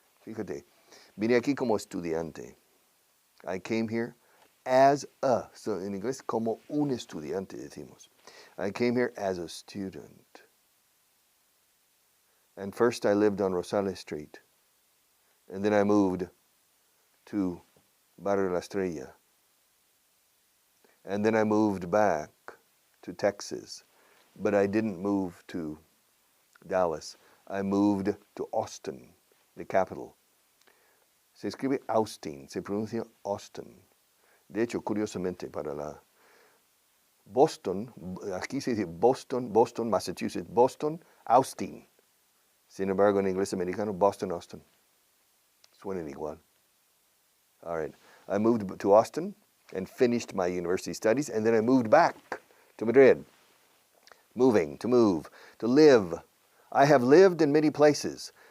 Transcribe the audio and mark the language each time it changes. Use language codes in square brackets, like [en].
[es] Fíjate, vine aquí como estudiante. [en] I came here so [es] en inglés, como un estudiante decimos. [en] I came here as a student. And first I lived on Rosales Street. And then I moved to Barrio La Estrella. And then I moved back to Texas. But I didn't move to Dallas. I moved to Austin, the capital. [es] Se escribe Austin, se pronuncia Austin. De hecho, curiosamente, para la Boston, aquí se dice Boston, Massachusetts, Boston, Austin. Sin embargo, en inglés americano, Boston, Austin. Suenan igual. [en] All right. I moved to Austin and finished my university studies, and then I moved back to Madrid. To live. I have lived in many places.